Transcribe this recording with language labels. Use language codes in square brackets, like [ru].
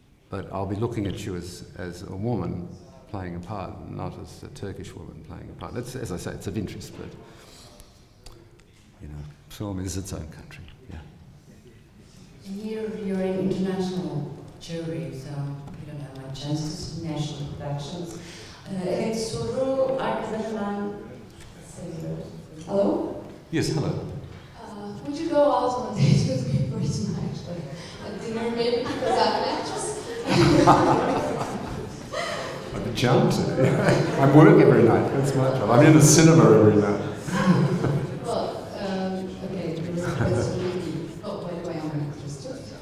[en] But I'll be looking at you as a woman playing a part, not as a Turkish woman playing a part. That's, as I say, it's of interest, but you know, film is its own country. Yeah. And here you're in international jury, so you don't have much chances in national productions. [tr] Evet, soru arkada hemen seviyoruz. [en] Hello? Yes, hello. Would you go out on a date with me for tonight? Like a dinner maybe, because I'm an actress? I'd be charmed to. I work every night, that's my job. I'm in the cinema every night. Well, okay, there was a question. Oh, by the way, I'm an actress too.